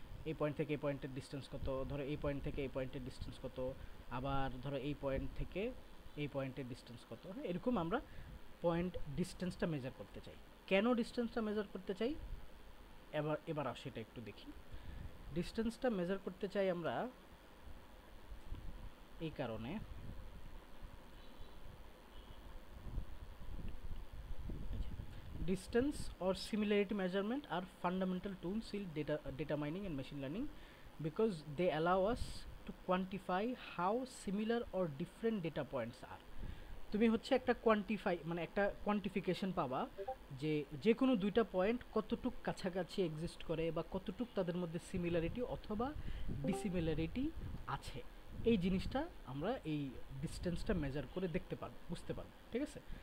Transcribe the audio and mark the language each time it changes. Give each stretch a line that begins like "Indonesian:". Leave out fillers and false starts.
Bangla: এই পয়েন্ট থেকে এই পয়েন্টের ডিস্টেন্স কত, ধরো এই পয়েন্ট থেকে এই পয়েন্টের ডিস্টেন্স কত, আবার ধরো এই পয়েন্ট থেকে এই পয়েন্টের ডিস্টেন্স কত। হ্যাঁ, এরকম আমরা পয়েন্ট ডিস্টেন্সটা মেজার করতে চাই। কেন ডিস্টেন্সটা মেজার করতে চাই, এবার আসে এটা একটু দেখি। ডিস্টেন্সটা মেজার করতে চাই আমরা এই কারণে,
English: distance or similarity measurement are fundamental tools in data mining and machine learning because they allow us to quantify how similar or different data points are.
Bangla: তুমি হচ্ছে একটা কোয়ান্টিফাই, মানে একটা কোয়ান্টিফিকেশন পাবা যে যে কোনো দুইটা পয়েন্ট কতটুক কাছাকাছি এক্সিস্ট করে বা কতটুক তাদের মধ্যে সিমিলারিটি অথবা ডিসিমিলারিটি আছে। এই জিনিসটা আমরা এই ডিস্টেন্সটা মেজার করে দেখতে পারবো, বুঝতে পারবো। ঠিক আছে,